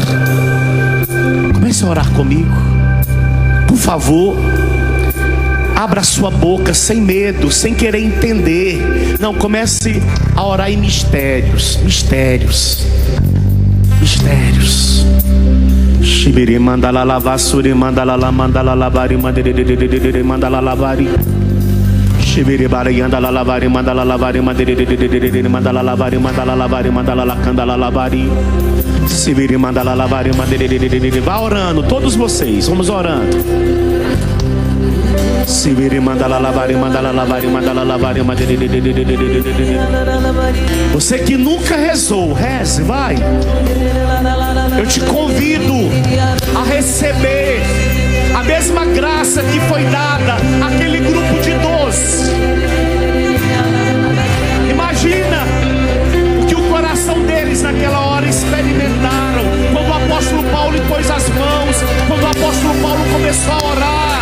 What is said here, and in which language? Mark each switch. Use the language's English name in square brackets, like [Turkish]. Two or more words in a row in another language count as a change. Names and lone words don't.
[Portuguese] Comece a orar comigo. Por favor, abra sua boca sem medo, sem querer entender. Não, comece a orar em mistérios. Mistérios. Mistérios. Shibiri mandala lavasuri mandala la mandala lavari mandere mandala lavari. Shibiri bari andala lavari mandala lavari mandere mandala lavari mandala lavari mandala la candala lavari. Shibiri mandala lavari mandere. Vá orando, todos vocês, vamos orando. Shibiri mandala lavari mandala lavari mandala lavari mandere. Você que nunca rezou, reze, vai. Eu te convido a receber a mesma graça que foi dada àquele grupo de 12. Imagina o que o coração deles naquela hora experimentaram quando o apóstolo Paulo impôs as mãos, quando o apóstolo Paulo começou a orar.